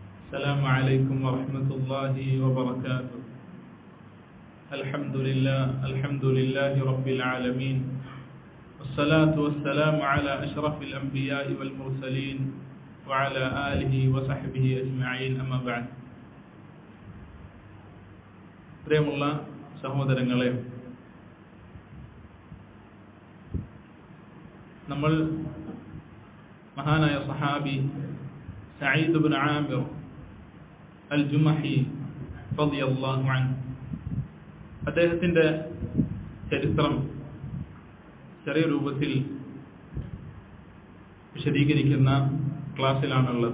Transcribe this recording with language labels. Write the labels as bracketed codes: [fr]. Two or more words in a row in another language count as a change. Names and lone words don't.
[ar] السلام عليكم ورحمة الله وبركاته. الحمد لله رب العالمين، والصلاة والسلام على أشرف الأنبياء والمرسلين وعلى آله وصحبه أجمعين. أما بعد. [ml] പ്രിയമുള്ള സഹോദരങ്ങളെ, നമ്മൾ മഹാനായ സഹാബി സഈദ് ഇബ്നു ആമിർ അൽ-ജുമഹി [ar] رضي الله عنه [ml] അദ്ദേഹത്തിന്റെ ചരിത്രം ചെറിയ രൂപത്തിൽ വിശദീകരിക്കുന്ന ക്ലാസ്സിലാണുള്ളത്.